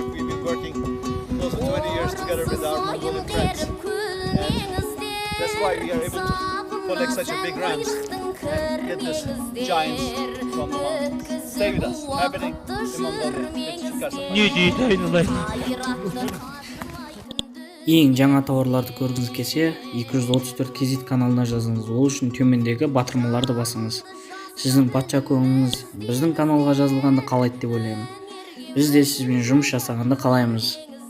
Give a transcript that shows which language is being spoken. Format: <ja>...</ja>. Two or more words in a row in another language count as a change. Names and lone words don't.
<en>We've been working close to 20 years together with our Mongolian friends, and that's why we are able to collect such a big rams and get this giants from the mountain. Stay with us, happening in Mongolia.</en> <kk>Ең жаңа тауарларды көргіңіз келсе, 234 кезет каналына жазыңыз. Ол үшін төмендегі батырмаларды басыңыз. Сіздің патша көңіліңіз біздің каналға жазылғанды қалайды деп ойлаймын. Біз де сізбен жұмыс жасағанды қалаймыз.</kk>